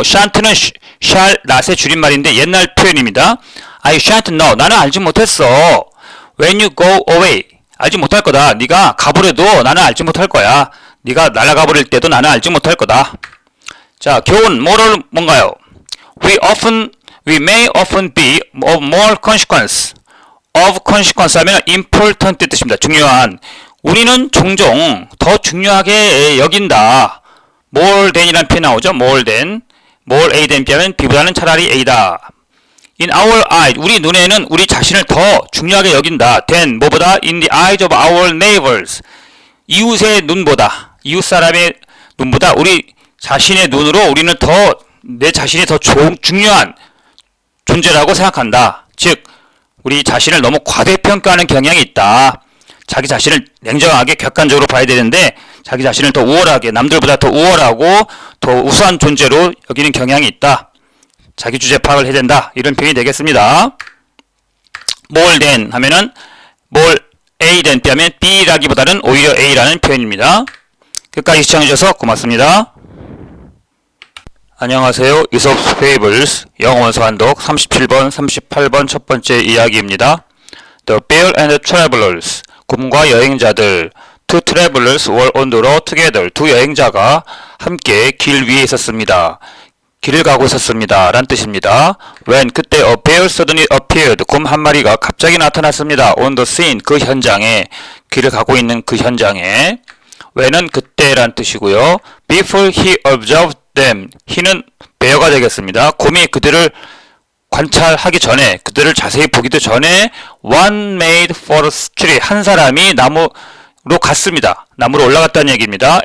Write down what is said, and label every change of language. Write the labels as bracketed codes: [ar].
[ko] sha'n't는 shall not의 줄임말인데 옛날 표현입니다. [en] I shan't know. [ko] 나는 알지 못했어. [en] When you go away. [ko] 알지 못할 거다. 네가 가버려도 나는 알지 못할 거야. 네가 날아가 버릴 때도 나는 알지 못할 거다. 자, 교훈 뭔가요? [en] We may often be of more consequence. [ko] of consequence 하면 important 뜻입니다. 중요한. 우리는 종종 더 중요하게 여긴다. more than이라는 표현 나오죠. [en] more than. [ko] more A than B하면 B보다는 차라리 A다. [en] In our eyes, [ko] 우리 눈에는 우리 자신을 더 중요하게 여긴다. [en] than [ko] 뭐보다 [en] in the eyes of our neighbors. [ko] 이웃의 눈보다, 이웃 사람의 눈보다 우리 자신의 눈으로 우리는 내 자신이 더 중요한 존재라고 생각한다. 즉, 우리 자신을 너무 과대평가하는 경향이 있다. 자기 자신을 냉정하게 객관적으로 봐야 되는데 자기 자신을 더 우월하게, 남들보다 더 우월하고 더 우수한 존재로 여기는 경향이 있다. 자기 주제 파악을 해야 된다. 이런 표현이 되겠습니다. more than 하면은 more A than B 하면 B라기보다는 오히려 A라는 표현입니다. 끝까지 시청해주셔서 고맙습니다. 안녕하세요. 이솝스 페이블스 영어 원서 한독 37번, 38번 첫 번째 이야기입니다. [en] The Bear and the Travelers. [ko] 곰과 여행자들. [en] Two travelers were on the road together. [ko] 두 여행자가 함께 길 위에 있었습니다. 길을 가고 있었습니다. 란 뜻입니다. [en] When [ko] 그때 [en] a bear suddenly appeared. [ko] 곰 한 마리가 갑자기 나타났습니다. [en] On the scene. [ko] 그 현장에. 길을 가고 있는 그 현장에. when은 그때란 뜻이고요. [en] Before he observed them. [ko] he는 bear가 되겠습니다. 곰이 그들을 관찰하기 전에, 그들을 자세히 보기도 전에 [en] one made for a tree. [ko] 한 사람이 나무로 갔습니다. 나무로 올라갔다는 얘기입니다.